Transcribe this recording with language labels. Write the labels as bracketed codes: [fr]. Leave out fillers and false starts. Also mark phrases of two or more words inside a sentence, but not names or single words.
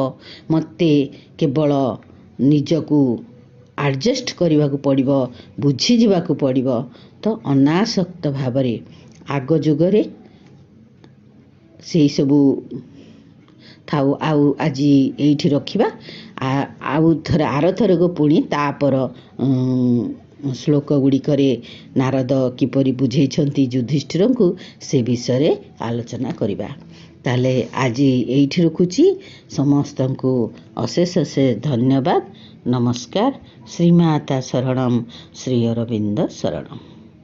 [or] ମତେ କେବଳ ନିଜକୁ ଏଡଜଷ୍ଟ କରିବାକୁ ପଡ଼ିବ, ବୁଝି ଯିବାକୁ ପଡ଼ିବ। ତୋ ଅନାସକ୍ତ ଭାବରେ ଆଗ ଯୁଗରେ ସେହି ସବୁ ଥାଉ। ଆଉ ଆଜ ଏଇଠି ରଖିବା। ଆଉ ଥରେ ଆର ଥରକୁ ପୁଣି ତାପର ଶ୍ଳୋକ ଗୁଡ଼ିକରେ ନାରଦ କିପରି ବୁଝେଇଛନ୍ତି ଯୁଧିଷ୍ଠିରଙ୍କୁ ସେ ବିଷୟ ଆଲୋଚନା କରିବା। ତାହେଲେ ଆଜ ଏଇଠି ରଖୁଛି। ସମସ୍ତଙ୍କୁ ଅଶେଷ ଅଶେଷ ଧନ୍ୟବାଦ। ନମସ୍କାର। ଶ୍ରୀମାତା ଶରଣମ, ଶ୍ରୀ ଅରବିନ୍ଦ ଶରଣମ।